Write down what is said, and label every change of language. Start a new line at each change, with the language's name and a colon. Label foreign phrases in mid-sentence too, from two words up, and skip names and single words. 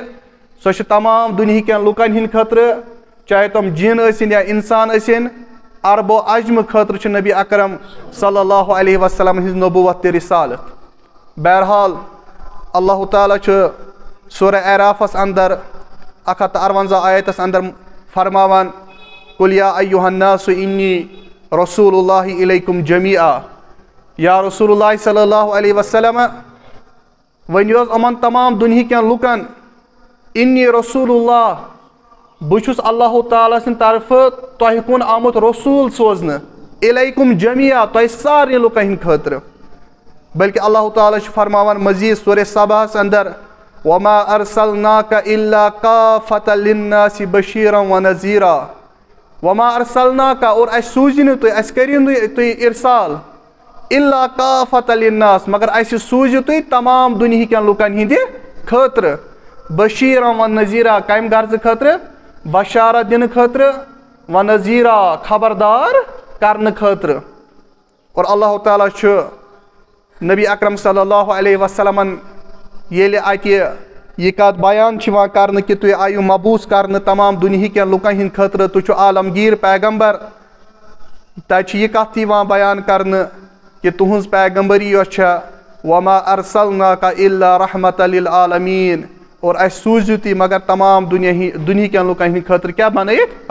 Kashmiri: سۄ چھِ تمام دُنہیٖکٮ۪ن لُکن ہٕنٛدِ خٲطرٕ، چاہے تِم جِن ٲسِنۍ یا انسان ٲسِنۍ. عرب و عجمہٕ خٲطرٕ چھِ نبی اکرم
Arabic: صلی اللہ علیہ وسلم
Kashmiri: ہٕنٛز نبوت تہٕ رسالت. بہرحال اللہ تعالیٰ چھُ سورہ اعرافس اندر 158 آیتس اندر فرماوان
Arabic: قُل یا ایُّہا الناس انی رسول اللہ الیکم جمیعا. یا رسول اللہ صلی اللہ علیہ وسلم
Kashmiri: ؤنِو حظ یِمن تمام دُنہیٖکٮ۪ن لُکن
Arabic: انی رسول اللہ،
Kashmiri: بہٕ چھُس اللہ تعالیٰ سٕنٛدِ طرفہٕ تۄہہِ کُن آمُت رسوٗل سوزنہٕ،
Arabic: الیکم جمیعا،
Kashmiri: تۄہہِ سارنٕے لُکن ہٕنٛدِ خٲطرٕ. بلکہ اللہ تعالیٰ چھُ فرماوان مزیٖد سورہ سباہس اندر
Arabic: وما ارسلناک الا کافۃ للناس بشیرا ونذیرا. وما ارسلناک،
Kashmiri: اور اسہِ سوٗزِو نہٕ تُہۍ، اسہِ کٔرِو نہٕ تُہۍ ارسال
Arabic: الا کافۃ للناس،
Kashmiri: مگر اسہِ سوٗزِو تُہۍ تمام دُنہیٖکٮ۪ن لُکن ہٕنٛدِ خٲطرٕ
Arabic: بشیرا ونذیرا.
Kashmiri: کمہِ غرضہٕ خٲطرٕ؟ بشارت دِنہٕ خٲطرٕ، ونذیرا خبردار کرنہٕ خٲطرٕ. اور اللہ تعالیٰ چھُ نبی اکرم
Arabic: صلی اللہ علیہ
Kashmiri: وسلمن ییٚلہِ اتہِ یہِ کتھ بیان چھِ یِوان کرنہٕ کہِ تُہۍ آیِو مبعوث کرنہٕ تمام دُنہیٖکٮ۪ن لُکن ہٕنٛدِ خٲطرٕ، تُہۍ چھِو عالمگیر پیغمبر، تتہِ چھِ یہِ کتھ تہِ یِوان بیان کرنہٕ کہِ تُہنٛز پیغمبری یۄس چھےٚ
Arabic: وما ارسلناک الا رحمت للعالمین،
Kashmiri: اور اسہِ سوٗزِو تُہۍ مگر تمام دُنہیٖکٮ۪ن لُکن ہٕنٛدِ خٲطرٕ کیٛاہ بنٲیِتھ؟